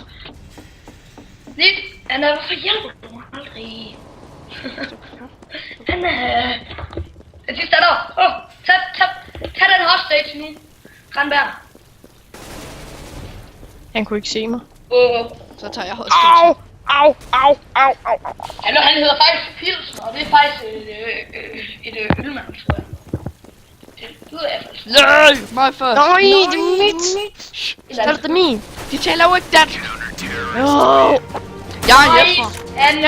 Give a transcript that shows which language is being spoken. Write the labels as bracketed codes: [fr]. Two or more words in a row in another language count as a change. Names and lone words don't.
[da] Lidt, Anna, hvorfor hjælper du mig aldrig? Anna. Den sidste er der. Tag den hostage nu. Granberg. Han kunne ikke se mig. Så tager jeg Au! hostage. Au! Au! Au! Au! Hallo, han hedder faktisk Pilsen, og det er faktisk et ølmand, tror jeg. Det lyder jeg faktisk. Nej, mig først. Nej, det er mit! Så er det min. De taler jo ikke dansk. Jo! Jeg er Jesper. Anna.